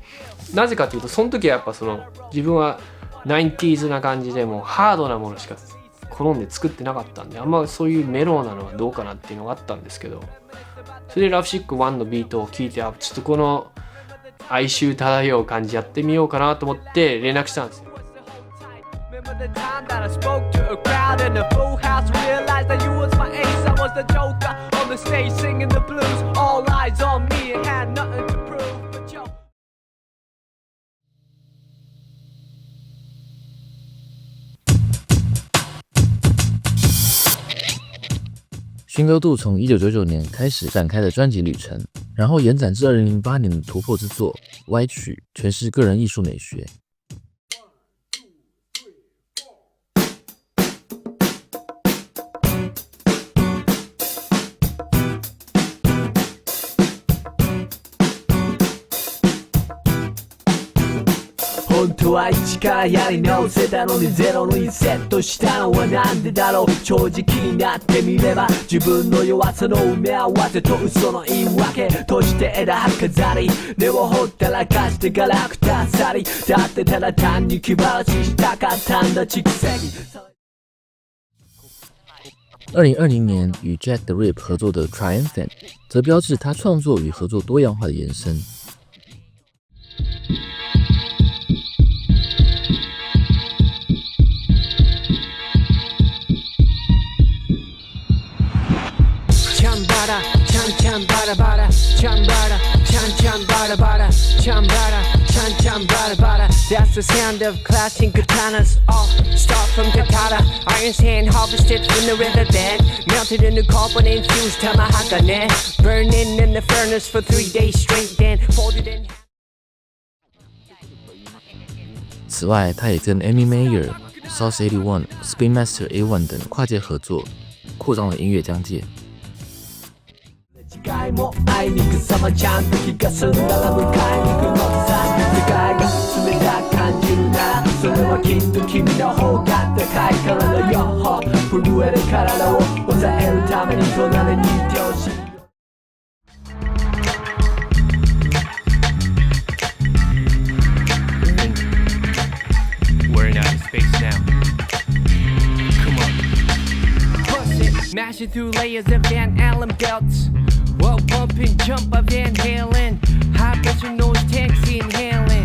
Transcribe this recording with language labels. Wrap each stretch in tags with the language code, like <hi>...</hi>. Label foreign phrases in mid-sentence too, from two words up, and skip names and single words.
<ja>なぜかというとその時はやっぱ自分は 90s な感じでもうハードなものしか好んで作ってなかったんで、あんまそういうメローなのはどうかなっていうのがあったんですけど、それでラブシック1のビートを聞いて、ちょっとこの哀愁漂う感じやってみようかなと思って連絡したんですよ。</ja> <en>Remember the time that I spoke to a crowd in a full house, realized that you was my ace, I was the joker on the stage singing the blues, all eyes on me and had nothing to prove, but yo.</en> <zh>Shingo2 从1999年开始展开的专辑旅程，然后延展至2008年的突破之作《歪曲》，诠释个人艺术美学。</zh> <ja>本当は一からやり直せたのにゼロにセットしたのはなんでだろう。正直になってみれば自分の弱さの埋め合わせと嘘の言い訳として枝葉飾り、根をほったらかしてガラクタ去り、だってただ単に気晴らししたかったんだ蓄積。</ja> <zh>2020年与 Jack the Rip 合作的 Triumphant 则标志他创作与合作多样化的延伸。 Chan bada bada, chan bada, chan bada bada, chan bada, chan bada bada.</zh> <en>That's the sound of clashing katanas. All start from katana. Iron's hand harvested from the riverbed, melted in the carbon infused tamahaka. Burning in the furnace for 3 days straight, then folded in.</en> <zh>此外，他也跟 Amy Mayer、Sauce 81、Spin Master A1 等跨界合作，扩张了音乐疆界。</zh> <ja>違いもあいにくさまちゃんと気が済んだら迎えに行くのさ。世界が冷たく感じるならそれはきっと君の方が高いからだよ。震える体を抑えるために隣にいてほしい。</ja> <en>We're in outer space now. Come on. Push it, mashing through layers of Van Allen belts. Well, bump and jump of Van Halen. High pressure nose taxi inhaling.</en>